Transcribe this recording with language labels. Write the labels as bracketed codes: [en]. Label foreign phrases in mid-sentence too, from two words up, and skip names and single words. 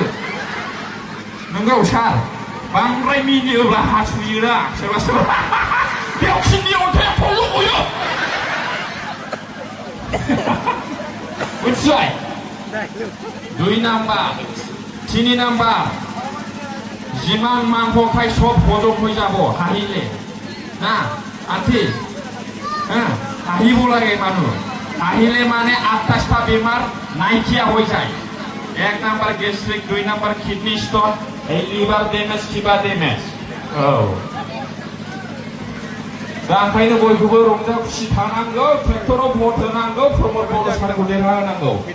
[brx] नंगौ सार, बांद्राय मिनियोब्ला हासुयोना सोरबा. बेयाव किडनि अन्थाइया थल्ल' गयो. मिथिबाय? [as] 2 नाम्बार 3 नाम्बार যিমান মাংস খাই সব হজম হৈ যাব হাঁহিলে না. আন্টি হাঁহিব লাগে মানুহ. হাঁহিলে মানে 28টা বেমার নাইকিয়া হৈ যায়. 1 নাম্বার গ্যাস্ট্রিক, 2 নাম্বার [en] kidney stone, [as] এই [en] liver damage [as] কিবা ড্যামেজ. [brx] औ दा ओंखायनो बयखौबो रंजा खुसि थानांगौ. ट्रेक्टराव भट होनांगौ. प्रमद बर' सारखौ देरहाहोनांगौ.